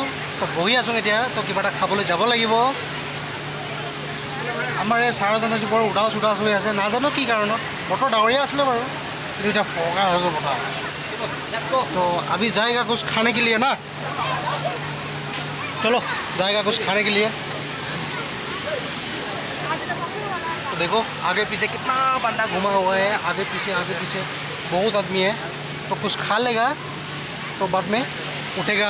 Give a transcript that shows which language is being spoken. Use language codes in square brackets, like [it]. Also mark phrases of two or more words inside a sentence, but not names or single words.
[as] তো বহি আছোঁ এতিয়া। তো কিবা এটা খাবলৈ যাব লাগিব। আমাৰ এই চাৰজনে বৰ উদাস হৈ আছে, নাজানো কি কাৰণত। বতৰ ডাৱৰীয়া আছিলে বাৰু, কিন্তু এতিয়া ফৰকাৰ হৈ গ'ল বতৰ। [hi] तो अभी जाएगा कुछ खाने के लिए ना, चलो जाएगा कुछ खाने के लिए। तो देखो आगे पीछे कितना बंदा घुमा हुआ है, आगे पीछे बहुत आदमी है। तो कुछ खा लेगा तो बाद में उठेगा।